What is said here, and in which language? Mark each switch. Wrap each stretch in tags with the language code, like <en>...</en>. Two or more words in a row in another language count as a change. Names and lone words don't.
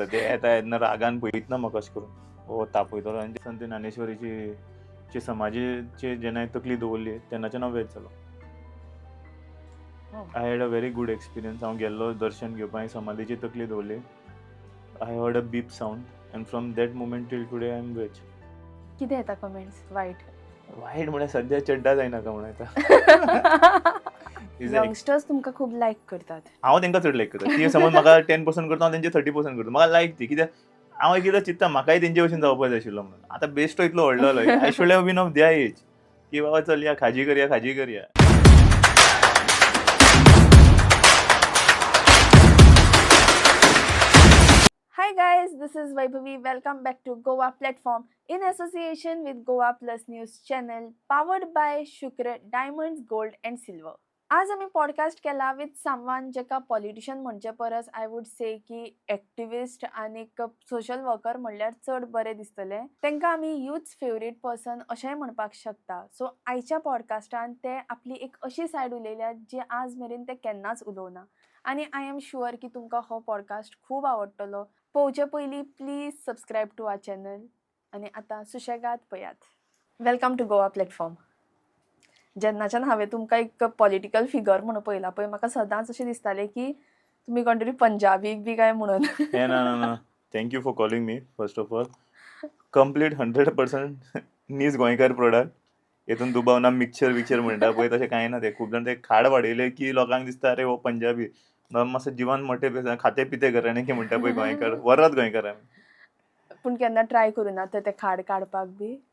<kok>ते येता येतना रागान पळयतना म्हाका अशें करून हो तापयतलो. आनी ते ज्ञानेश्वरीची समाजीची जेन्ना तकली दवरली तेन्नाच्यान हांव वेज जालो.</kok> <en>I had a very good experience.</en> <kok>हांव गेल्लो दर्शन घेवपाक, हांवें समाधीची तकली दवरली.</kok> <en>I heard a beep sound and from that moment till today I am वेज.</en> <kok>कितें येता कमेंट्स वायट? वायट म्हळ्यार सद्या चड्डा जायनाका म्हणून येता. यंगस्टर्स तुमकां खूब लायक करतात. हांव तेंकां चड लायक करता. ती समज म्हाका 10% करता, हांव तेंचे 30% करता. म्हाका लायक ती, कित्याक हांव एकदां चिंतता म्हाकाय तेंचे भशेन जावपाक जाय आशिल्लो म्हणून. आतां बेश्टो इतलो व्हडलो जालो,</kok> <en>I should have been of the age</en> <kok>की बाबा चल या खाजी करया.</kok> <en>Hi guys, this is Vaibhavi. Welcome back to Goa Platform in association with Goa Plus News channel powered by Shukr Diamonds, Gold and Silver.</en> <kok>आज आमी पॉडकास्ट केला</kok> <en>with someone</en> <kok>जेका पॉलिटिशियन म्हणचे परस</kok> <en>I would say</en> <kok>की एक्टिविस्ट आनी</kok> <en>social worker</en> <kok>म्हणल्यार चड बरें दिसतलें. तांकां आमी</kok> <en>youth favourite person</en> <kok>अशेंय म्हणपाक शकता. सो आयच्या पॉडकास्टान ते आपली एक अशी सायड उलयल्या जी आज मेरेन ते केन्नाच उलोवना. आनी</kok> <en>I am sure</en> <kok>की तुमकां हो पॉडकास्ट खूब आवडटलो. पळोवचे पयलीं</kok> <en>please subscribe to our channel.</en> <kok>आनी आतां सुशेगाद पयात.</kok> <en>welcome to Goa Platform.</en> <kok>जेन्नाच्यान हांवें तुमकां एक</kok> <en>political figure</en> <kok>म्हणून पळयला पळय, म्हाका सदांच अशें दिसतालें की तुमी कोण तरी पंजाबीक बी काय म्हणून. ना.</kok> <en>thank you for calling me first of all.</en> <kok>कंप्लीट 100% नीज गोंयकार प्रोडक्ट. हेतून दुबाव ना. मिक्सचर म्हणटा पळय तशें कांय ना. ते खूब जाण ते खाड वाडयले की लोकांक दिसता अरे हो पंजाबी. मातसो जिवान मोठे खाते पिते घराणे म्हणटा पळय गोंयकार, वरात गोंयकार आमी. पूण केन्ना ट्राय करुना ते खाड काडपाक बी?</kok>